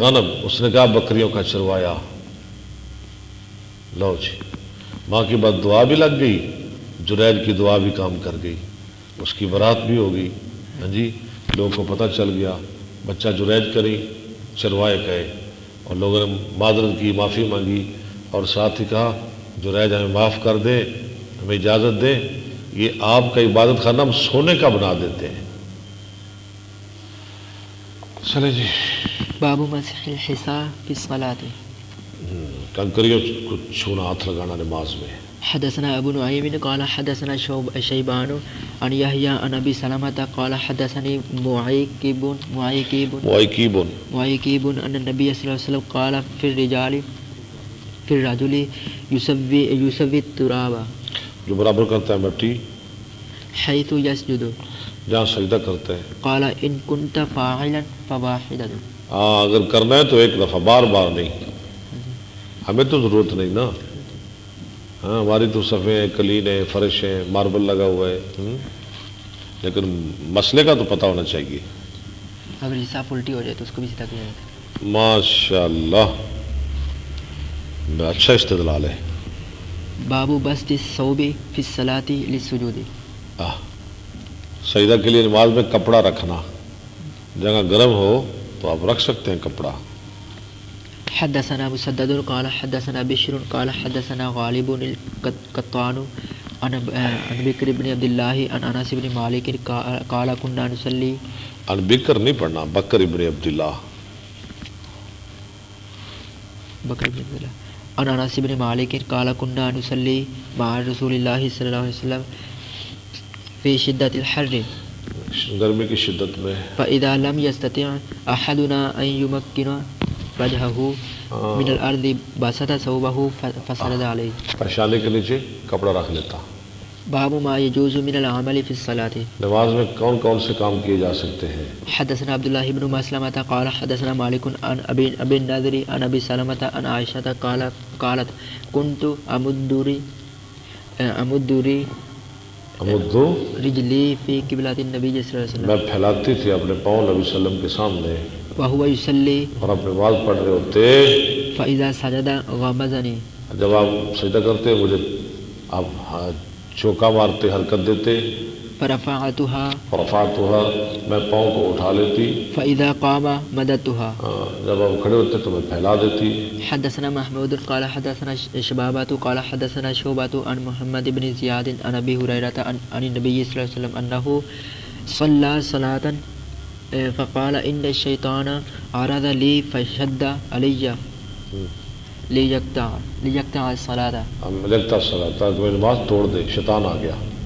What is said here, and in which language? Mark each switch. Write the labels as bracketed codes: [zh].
[ur] غنم، اس نے کہا بکریوں کا چروایا۔ لو جی، ماں کی بد دعا بھی لگ گئی، جریج کی دعا بھی کام کر گئی، اس کی برات بھی ہو گئی۔ ہاں جی، لوگوں کو پتہ چل گیا بچہ جریج کری، چروائے کہے، اور لوگوں نے معذرت کی، معافی مانگی، اور ساتھ ہی کہا جریج ہمیں معاف کر دے، ہمیں اجازت دے، یہ آپ کا عبادت خانہ ہم سونے کا بنا دیتے ہیں۔ چلے جی، [ar] باب مسح الحصى في الصلاة۔ [ur] کنکریوں کو چھونا، ہاتھ لگانا نماز میں۔ [ar] حدثنا ابو نعيم قال حدثنا شيبان عن يحيى عن ابي سلمة قال حدثني معيقب ان النبي صلى الله عليه وسلم قال في الرجل يسوي التراب، [ur] جو برابر کرتا ہے مٹی [ar] حيث يسجد، [ur] جہاں سجدہ کرتا ہے۔ [ar] قال ان كنت فاعلا فواحدا۔ [ur] ہاں، اگر کرنا ہے تو ایک دفعہ، بار بار نہیں، ہمیں تو ضرورت نہیں نا، ہاں ہماری تو صفحے ہیں، کلین ہے، فرش ہے، ماربل لگا ہوا ہے، لیکن مسئلے کا تو پتہ ہونا چاہیے۔ اگر حصہ الٹی ہو جائے تو اس کو بھی سیدھا کیا جاتا ہے۔ ماشاء اللہ، اچھا استدلال ہے. [ar] باب بسط الثوب فی الصلاۃ للسجود. [ur] سجدہ کے لیے نماز میں کپڑا رکھنا، جگہ گرم ہو تو آپ رکھ سکتے ہیں کپڑا. [ar] حدثنا مسدد قال حدثنا بشر قال حدثنا غالب القطان عن بکر بن عبد الله عن انس بن مالک قال كنا نصلي. [ur] ان بکر نہیں پڑھنا، بکر ابن عبداللہ. [ar] بکر بن عبد الله عن انس بن مالک قال كنا نصلي مع رسول الله صلی اللہ علیہ وسلم في شدة الحر [ur] گرمی کی شدت میں. [ar] فإذا لم يستطع أحدنا أن يمكن وجهه من الأرض بسط ثوبه فسجد عليه. [ur] پیشانے کے نیچے کپڑا رکھ لیتا. [ar] باب ما يجوز من العمل في الصلاة. [ur] نماز میں کون کون سے کام کیے جا سکتے ہیں؟ [ar] حدثنا عبد الله بن مسلمة قال حدثنا مالك عن أبي النضر عن أبي سلمة عن عائشة قالت كنت أمد رجلي في قبلة النبي صلى الله عليه وسلم. [ur] میں پھیلاتی تھی اپنے پاؤں نبی صلی اللہ علیہ وسلم کے سامنے [ar] وهو يصلي [ur] اور اپنے نماز پڑھ رہے ہوتے. [ar] فإذا سجد غمزني. [ur] جب آپ سجدہ کرتے مجھے آپ چوکا مارتے، حرکت دیتے. [ar] فرفعتها [ur] میں پاؤں کو اٹھا لیتی. [ar] فإذا قام مددتها. [ur] جب آپ کھڑے ہوتے تو میں پھیلا دیتی. [ar] حدثنا محمود قال حدثنا شبابة قال حدثنا شعبة عن محمد بن زياد عن أبي هريرة عن النبي صلى الله عليه وسلم أنه صلى صلاة فقال إن الشيطان عرض لي فشد علي ليقطع الصلاة. [ur] لگتا الصلاة تاکہ میں نماز توڑ دے، شیطان آ گیا.